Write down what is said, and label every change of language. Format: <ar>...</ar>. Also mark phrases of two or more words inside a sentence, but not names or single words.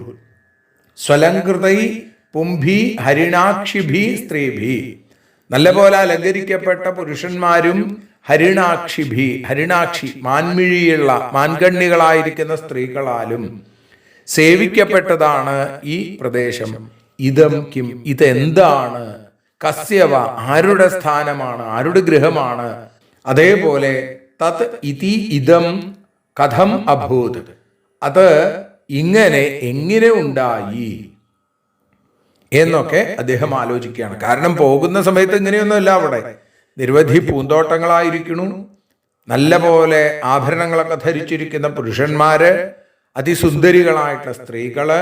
<sa>സ്വലങ്കൃതൈ പുംഭി ഹരിണാക്ഷിഭി സ്ത്രീഭി,</sa> <ml>നല്ലപോലെ അലങ്കരിക്കപ്പെട്ട പുരുഷന്മാരും ഹരിണാക്ഷിഭി, ഹരിണാക്ഷി മാൻമിഴിയുള്ള മാൻകണ്ണികളായിരിക്കുന്ന സ്ത്രീകളാലും സേവിക്കപ്പെട്ടതാണ് ഈ പ്രദേശം.</ml> <sa>ഇതം കിം,</sa> <ml>ഇതെന്താണ്? കസ്യവ, ആരുടെ സ്ഥാനമാണ്, ആരുടെ ഗൃഹമാണ്? അതേപോലെ</ml> <sa>തത് ഇതി ഇതം കഥം അഭൂത്,</sa> <ml>അത് ഇങ്ങനെ എങ്ങനെ ഉണ്ടായി എന്നൊക്കെ അദ്ദേഹം ആലോചിക്കുകയാണ്. കാരണം പോകുന്ന സമയത്ത് ഇങ്ങനെയൊന്നുമല്ല, അവിടെ നിരവധി പൂന്തോട്ടങ്ങളായിരിക്കണു, നല്ല പോലെ ആഭരണങ്ങളൊക്കെ ധരിച്ചിരിക്കുന്ന പുരുഷന്മാര്, അതിസുന്ദരികളായിട്ടുള്ള സ്ത്രീകള്.</ml>